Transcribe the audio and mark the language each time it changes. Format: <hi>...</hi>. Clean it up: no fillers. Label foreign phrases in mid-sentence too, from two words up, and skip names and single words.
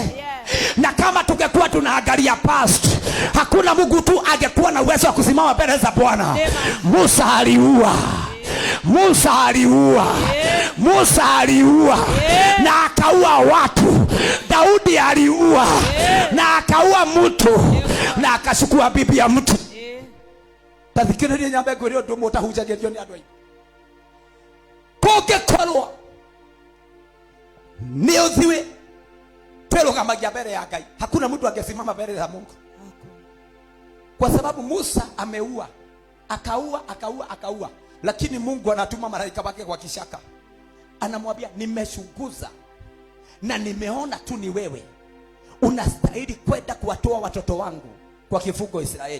<sw>Na kama tungekuwa tunaangalia past, hakuna Mungu tu angekuwa na uwezo wa kusimama mbele za Bwana. Musa aliua. Musa aliua. Musa aliua na akaua watu. Daudi aliua na akaua mtu na akachukua bibi ya mtu.</sw> <ki>Tathikiriria nyambe ngwire undu mutahunjagio ni andu ai. Kungikorwo ni uthiwe twirugamagia mbere ya Ngai,</ki> <sw>hakuna mtu angesimama mbele za Mungu. Kwa sababu Musa ameua, akaua, lakini Mungu anatuma malaika wake kwa kishaka. Anamwambia nimechunguza na nimeona tu ni wewe unastahili kwenda kuwatoa watoto wangu kwa kifungo Israeli.</sw>